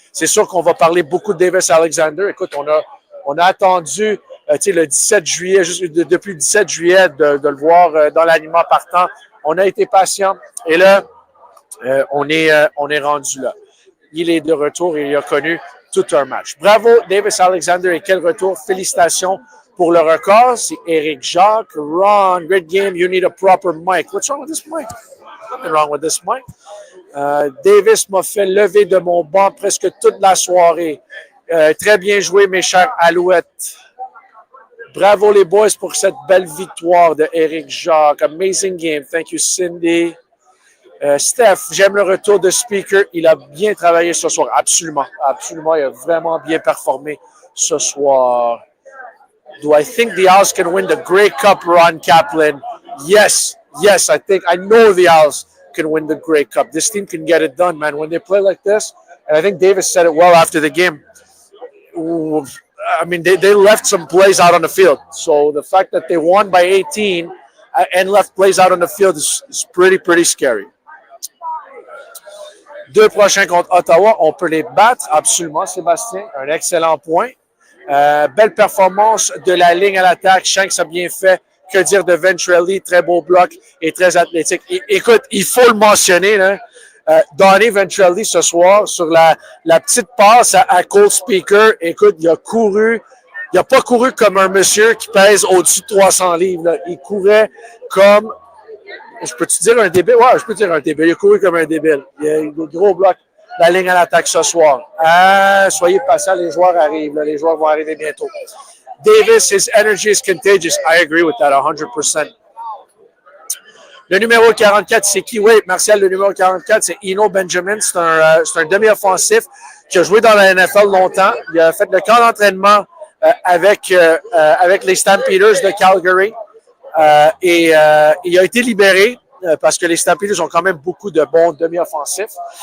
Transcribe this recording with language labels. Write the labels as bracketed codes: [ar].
[fr] C'est sûr qu'on va parler beaucoup de Davis Alexander. Écoute, on a attendu le 17 juillet, depuis le 17 juillet, de le voir dans l'alignement partant. On a été patient. Et là, on est rendu là. Il est de retour et il a connu tout un match. Bravo, Davis Alexander, et quel retour. Félicitations pour le record. C'est Eric Jacques. [en] Ron, great game. You need a proper mic. What's wrong with this mic? Nothing wrong with this mic. [fr] Davis m'a fait lever de mon banc presque toute la soirée. Très bien joué, mes chers Alouettes. Bravo les boys pour cette belle victoire de Eric Jacques. [en] Amazing game. Thank you, Cindy. [fr] Steph, j'aime le retour de Spieker. Il a bien travaillé ce soir. Absolument. Absolument. Il a vraiment bien performé ce soir. [en] Do I think the Owls can win the Grey Cup, Ron Kaplan? Yes. Yes, I know the Owls can win the Grey Cup. This team can get it done, man. When they play like this, and I think Davis said it well after the game. I mean, they left some plays out on the field. So the fact that they won by 18 and left plays out on the field is pretty scary. [fr] Deux prochains contre Ottawa, on peut les battre, absolument, Sébastien. Un excellent point. Belle performance de la ligne à l'attaque. Shanks a bien fait. Que dire de Ventrelli? Très beau bloc et très athlétique. Écoute, il faut le mentionner, là. Donald Ventrelli ce soir sur la petite passe à Cole Spieker. Écoute, il a pas couru comme un monsieur qui pèse au-dessus de 300 livres. Là. Il courait comme, je peux-tu dire un débile? Ouais, je peux dire un débile. Il a couru comme un débile. Il y a un gros bloc, la ligne à l'attaque ce soir. Soyez patients, les joueurs arrivent. Là. Les joueurs vont arriver bientôt. [en] Davis, his energy is contagious. I agree with that 100%. [fr] Le numéro 44, c'est qui? Oui, Martial, le numéro 44, c'est Eno Benjamin. C'est un demi-offensif qui a joué dans la NFL longtemps. Il a fait le camp d'entraînement avec les Stampeders de Calgary. Et il a été libéré parce que les Stampeders ont quand même beaucoup de bons demi-offensifs.